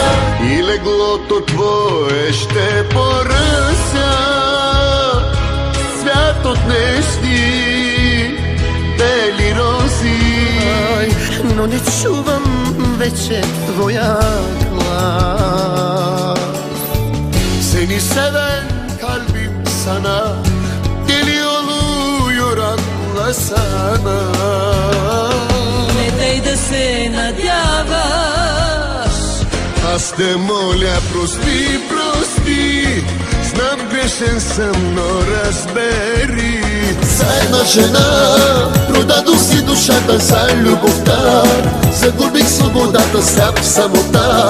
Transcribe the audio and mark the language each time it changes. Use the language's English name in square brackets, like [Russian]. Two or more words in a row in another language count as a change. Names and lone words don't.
[Bulgarian] И леглото твое ще поръся, свят от нещи бели рози. Но не чувам вече твоя глас. [Turkish] Seni seven kalbim sana deli oluyor, anlasana. [Bulgarian] Не дай да се надяваш. Аз те моля, прости, прости, знам грешен съм, но разбери. За една жена продадох си душата за любовта, загубих свободата, сляп в самота.